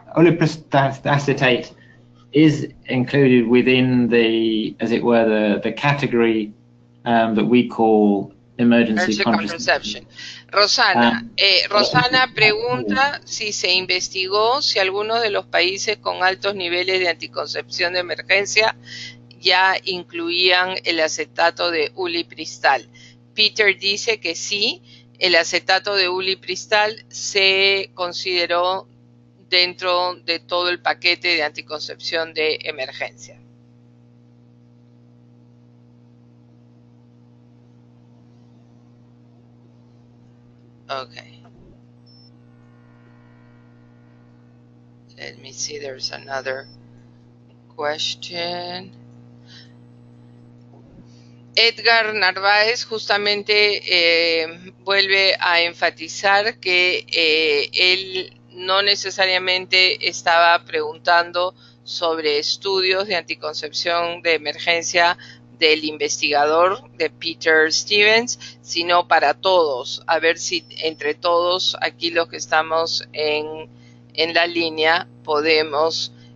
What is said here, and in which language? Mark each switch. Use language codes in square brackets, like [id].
[en] Ulipristal acetate is included within the, as it were, the category that we call emergency contraception. [es] Rosana, Rosana pregunta si se investigó si algunos de los países con altos niveles de anticoncepción de emergencia ya incluían el acetato de ulipristal. Peter dice que sí, el acetato de ulipristal se consideró dentro de todo el paquete de anticoncepción de emergencia. [en] Okay. Let me see, there's another question. [es] Edgar Narváez justamente vuelve a enfatizar que él no necesariamente estaba preguntando sobre estudios de anticoncepción de emergencia del investigador de Peter Stevens, sino para todos, a ver si entre todos aquí los que estamos en la línea podemos